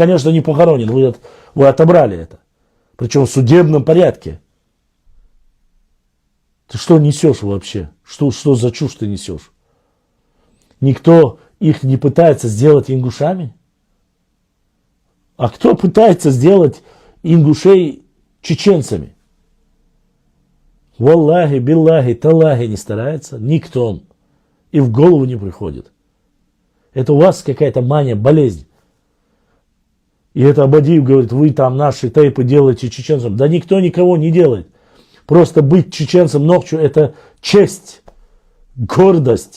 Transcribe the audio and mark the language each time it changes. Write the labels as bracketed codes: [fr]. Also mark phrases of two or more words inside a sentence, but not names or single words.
[ru] Конечно, не похоронен, вы отобрали это. Причем в судебном порядке. Ты что несешь вообще? Что за чушь ты несешь? Никто их не пытается сделать ингушами? А кто пытается сделать ингушей чеченцами? [ar] والله بالله تالله [ru] не старается. Никто. И в голову не приходит. Это у вас какая-то мания, болезнь. И это Абадиев говорит, вы там наши тейпы делаете чеченцам. Да никто никого не делает. Просто быть чеченцем ночью это честь, гордость.